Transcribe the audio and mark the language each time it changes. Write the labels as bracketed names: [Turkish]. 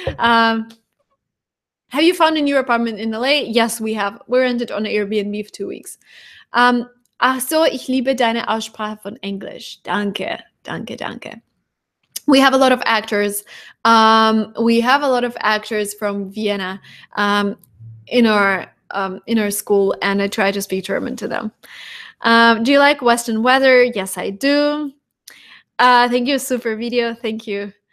[English] Have you found a new apartment in LA? Yes, we have. We rented on Airbnb for 2 weeks. [German] Ach so, ich liebe deine Aussprache von Englisch. Danke. [English] We have a lot of actors. We have a lot of actors from Vienna in our school, and I try to speak German to them. Do you like Western weather? Yes, I do. Thank you, super video. Thank you.